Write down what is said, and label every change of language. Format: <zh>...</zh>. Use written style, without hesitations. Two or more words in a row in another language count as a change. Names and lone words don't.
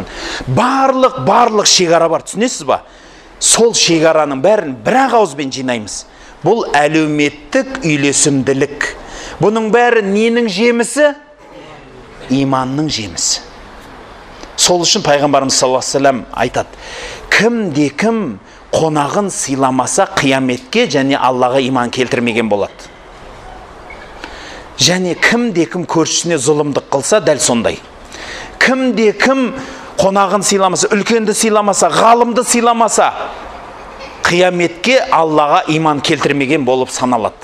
<kk>Барлық шекара бар, түсінесіз ба? Сол шекараның бәрін бір-ақ ауызбен жинаймыз. Бұл әлеуметтік үйлесімділік. Бұның бәрі ненің жемісі? Иманның жемісі. Сол үшін пайғамбарымыз</kk> <ar>صلى الله عليه وسلم</ar> <kk>айтады: кім қонағын сыйламаса қияметке және Аллаға иман келтірмеген болады. Және кім көршісіне зұлымдық қылса дәл сондай. Кім қонағын сыйламаса, үлкенді сыйламаса, ғалымды сыйламаса, қияметке Аллаға иман келтірмеген болып саналады.</kk>